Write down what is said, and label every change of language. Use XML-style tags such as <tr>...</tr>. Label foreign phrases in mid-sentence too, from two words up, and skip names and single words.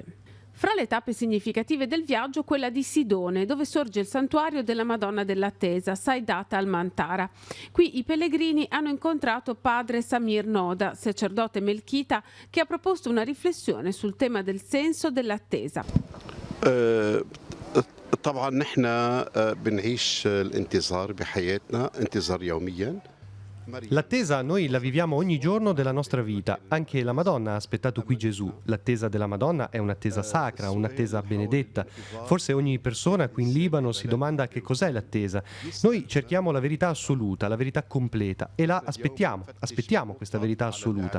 <it>Fra le tappe significative del viaggio, quella di Sidone, dove sorge il santuario della Madonna dell'Attesa, Saidat al-Mantara. Qui i pellegrini hanno incontrato padre Samir Noda, sacerdote melchita, che ha proposto una riflessione sul tema del senso dell'attesa.</it> <ar>طبعا نحن بنعيش الانتظار بحياتنا انتظار يوميا.</ar> <it>L'attesa noi la viviamo ogni giorno della nostra vita. Anche la Madonna ha aspettato qui Gesù. L'attesa della Madonna è un'attesa sacra, un'attesa benedetta. Forse ogni persona qui in Libano si domanda che cos'è l'attesa. Noi cerchiamo la verità assoluta, la verità completa, e la aspettiamo questa verità assoluta.</it>